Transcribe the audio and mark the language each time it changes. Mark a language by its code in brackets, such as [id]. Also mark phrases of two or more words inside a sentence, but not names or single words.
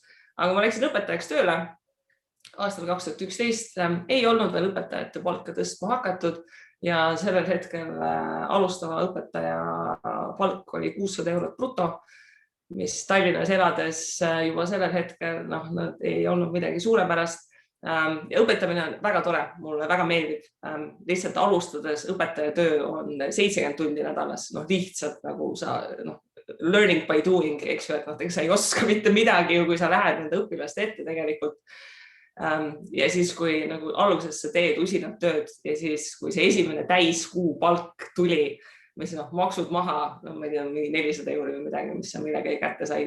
[et] Aga ma läksin õpetajaks tööle aastal 2011, ei olnud veel õpetajate palka tõstma hakatud ja sellel hetkel alustava õpetaja palk oli 600 eurot bruto. mis Tallinnas elades juba sellel hetkel, nad ei olnud midagi suurepärast. Ja õpetamine on väga tore, mulle väga meeldib. Lihtsalt alustades õpetaja töö on 70 tundi nädalas, lihtsalt nagu sa, [en] learning by doing, [et] eks ju, et sa ei oska mitte midagi, kui sa lähed nende õpilaste ette tegelikult. Ja siis, kui nagu alguses sa teed usinat tööd ja siis, kui see esimene täiskuu palk tuli, mis maksud maha, ma ei tea, 400 € või midagi, mis sa millega kätte said.